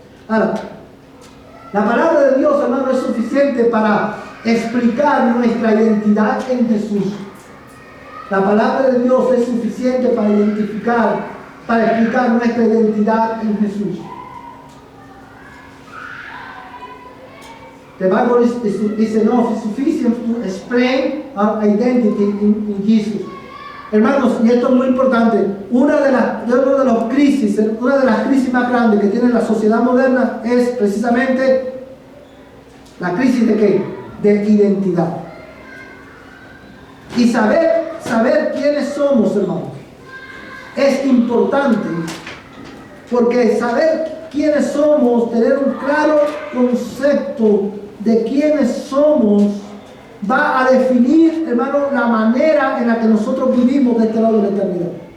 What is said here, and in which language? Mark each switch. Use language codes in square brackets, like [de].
[es] Ahora, la palabra de Dios, hermano, es suficiente para explicar nuestra identidad en Jesús. La palabra de Dios es suficiente para explicar nuestra identidad en Jesús. [en] The Bible is enough, it's sufficient to explain our identity in Jesus. [es] Hermanos, y esto es muy importante, una de las crisis más grandes que tiene la sociedad moderna es precisamente la crisis de ¿qué? De identidad. Y saber quiénes somos, hermanos, es importante, porque saber quiénes somos, tener un claro concepto de quiénes somos, va a definir, hermano, la manera en la que nosotros vivimos de este lado de la eternidad.